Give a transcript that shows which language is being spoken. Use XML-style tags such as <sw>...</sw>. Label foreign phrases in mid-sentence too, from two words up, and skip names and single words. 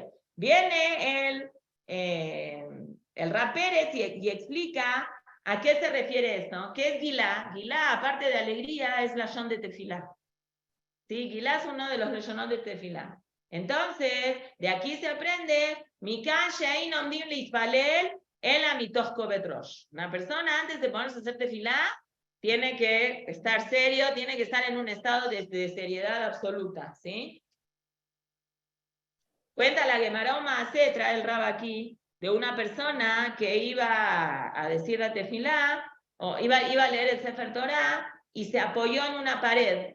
<es>Viene el Rab Pérez y explica a qué se refiere esto. ¿Qué es Gilá? Gilá, aparte de alegría, es lashon de tefilá. ¿Sí? Gilá es uno de los lashonot de tefilá. Entonces, de aquí se aprende</es> <he>מכאן שאין עומדים להתפלל אלא מתוך כובד ראש.</he> <es>Una persona antes de ponerse a hacer tefilá tiene que estar serio, tiene que estar en un estado de seriedad absoluta, ¿sí? Cuenta la</es> <he>גמרא מעשה,</he> <es>trae el Rab aquí, de una persona que iba a decir la tefilá, o iba a leer el</es> <he>ספר תורה,</he> <es>y se apoyó en una pared.</es>